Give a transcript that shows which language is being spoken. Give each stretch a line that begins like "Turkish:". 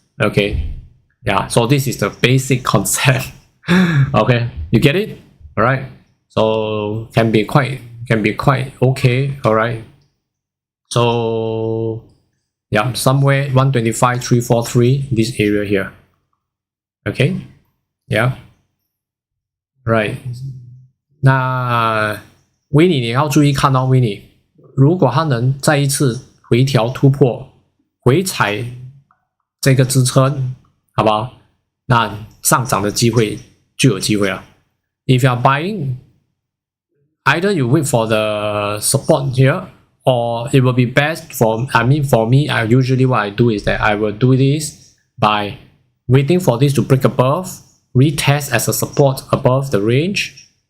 English: Okay, yeah, so this is the basic concept. Okay, you get it? All right, so can be quite okay. All right, so yeah, somewhere 125,343, this area here. Okay, yeah, right.
Chinese: 那 Winnie 你要注意看到 Winnie， 如果它能再一次回调突破，回踩这个支撑，好不好？那上涨的机会就有机会了。
English: If you are buying, either you wait for the support here, or it will be best for, I mean, for me, usually what I do is that I will do this by waiting for this to break above, retest as a support above the range.